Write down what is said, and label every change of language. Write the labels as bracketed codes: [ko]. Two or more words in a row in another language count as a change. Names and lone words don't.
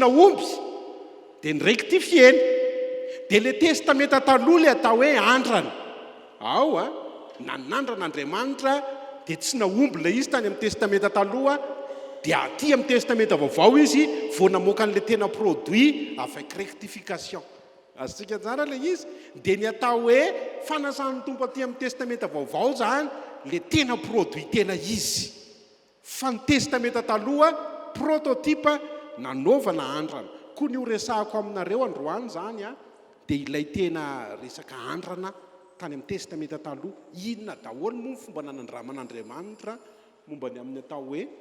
[mg] naomby dia ny rectifieny dia le testameta taloha le atao hoe andrana ao nanandran'Andriamanitra dia tsy naomby le izy tany amin'ny testameta taloha dia aty amin'ny testameta vaovao izy vao namoaka an'le tena [fr] produit avec rectification [mg] azotsika tsara le izy dia ny atao hoe fanasan'ny tompo aty amin'ny testameta vaovao zany le tena produit tena izy fa ny testameta taloha prototype nanaovana andrana koa ny ho resahako aminareo androany zany dia ilay tena resaka andrana tany amin'ny testameta taloha inona daholo moa ny fomba nanandraman'Andriamanitra momba ny amin'ny atao hoe